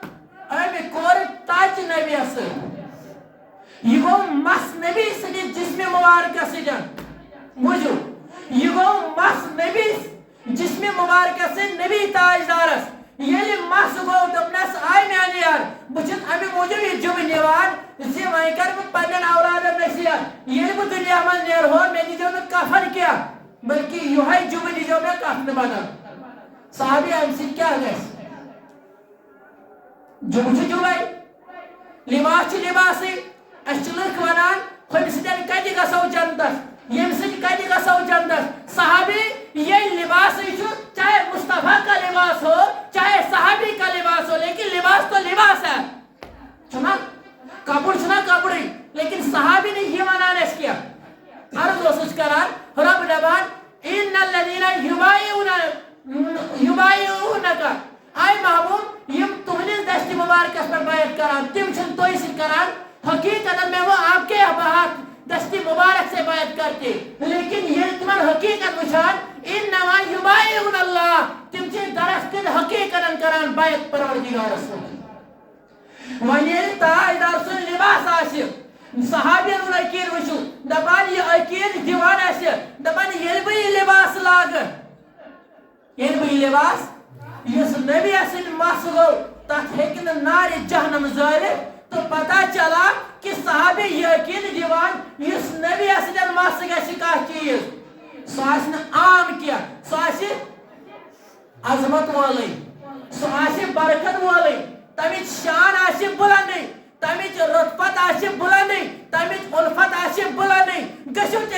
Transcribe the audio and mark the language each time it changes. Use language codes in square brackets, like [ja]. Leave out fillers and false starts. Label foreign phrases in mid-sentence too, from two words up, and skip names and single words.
[ks] أمۍ کوٚر ٹچ نبیَس سۭتۍ یہِ گوٚو مس نبی سٕنٛدِ جسمہِ مُبارکس سۭتۍ بوٗزِو یہِ گوٚو مس نبی جسمہِ مُبارکس سۭتۍ نبی تاجدارس ییٚلہِ مس گوٚو دوٚپنس آے میانہِ یار بہٕ چھُس امہِ موٗجوٗب یہِ جُبہٕ نِوان زِ وۄنۍ کرٕ بہٕ پننٮ۪ن اولادن نصیحت ییٚلہِ بہٕ دُنیا منٛز نیرہو مےٚ دیٖزیو نہٕ کفن کینٛہہ بلکہِ یِہوے جُبہٕ دیٖزیو مےٚ کفنہٕ بدل صحابی امہِ سۭتۍ کیٛاہ گژھِ جُبہٕ چھُ جُبے لباس چھُ لباسٕے أسۍ چھِ لُکھ ونان ہُمہِ سۭتۍ کتہِ گژھو جنتس ییٚمہِ سۭتۍ کتہِ گژھو جنتس صحابی ییٚلہِ لباسٕے چھُ [ur] چاہے مصطفیٰ کا لباس ہو چاہے صحابی کا لباس ہو لیکن لباس تو لباس ہے [ks] چھُنا کپُر چھُنا کپرُے لیکن صحابی نہٕ یہِ ونان اَسہِ کینٛہہ عرض اوسُس کران رۄب دپان [ar] اِنَّ الَّذِينَ [ks] یُبَایِعُونَکَ آے محبوب یِم تُہنٛدِس دستہِ مُبارکس پٮ۪ٹھ بیعت کران تِم چھِنہٕ تۄہہِ سۭتۍ کران حقیقتاً [ur] میں وہ آپ کے ہاتھ دستی مبارک سے بیعت کرتے لیکن [ks] یہ تمہن حقیقت وچھان [ar] انما یبایعون اللہ [ks] تم چھِ درستن حقیقتاً کران بیعت پروردگارس وۄنۍ ییٚلہِ تاجدار سُنٛد لباس آسہِ صحابین ہُنٛد عقیٖدٕ وٕچھِو دپان یہِ عقیٖدٕ دِوان آسہِ دپان یہ بہ لباس اس نبی سن مس گو تک ہیکہ نار جہنم زالت [ur] تو پتہ چلا کہ [ks] صحابی یقین دیوان اس نبی سن مس گژھِ کانٛہہ چیز سُہ آسہِ نہٕ عام کینٛہہ سُہ آسہِ عظمت وولٕے سُہ آسہِ برکت وولٕے تمِچ شان آسہِ بلندٕے تمِچ رتبت آسہِ بلندٕے تمِچ الفت آسہِ بلندٕے گٔژھِو تیٚلہِ